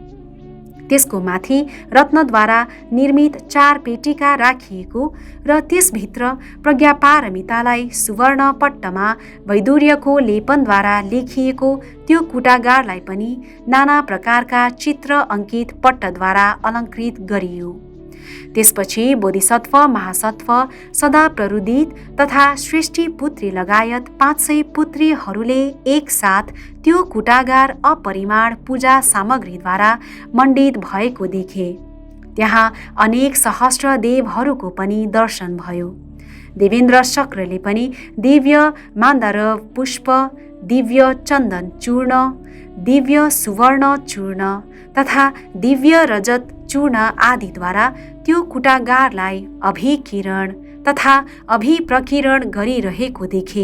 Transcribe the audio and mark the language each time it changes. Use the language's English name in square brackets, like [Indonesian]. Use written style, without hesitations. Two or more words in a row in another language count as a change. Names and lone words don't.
[Nepali] त्यसको माथि रत्नद्वारा निर्मित 4 पेटिका राखिएको र त्यसभित्र प्रज्ञापारमितालाई सुवर्ण पट्टमा वैदुर्यको लेपनद्वारा लेखिएको त्यो कुटागारलाई पनि नाना प्रकारका चित्र अङ्कित पट्टद्वारा अलङ्कृत गरियो। त्यसपछि बोधिसत्व महासत्व सदा प्ररुदित तथा श्रेष्ठी पुत्री लगायत 500 पुत्रीहरूले एकसाथ त्यो कुटागार अपरिमाण पूजा सामग्रीद्वारा मण्डित भएको देखे। त्यहाँ अनेक सहस्र देवहरूको पनि दर्शन भयो। देवेन्द्र शक्रले पनि दिव्य मान्दारव पुष्प, दिव्य चन्दन चूर्ण, दिव्य सुवर्ण चूर्ण तथा दिव्य रजत चूर्ण आदिद्वारा त्यो कुटागारलाई अभिकिरण तथा अभिप्रकिरण गरिरहेको देखे।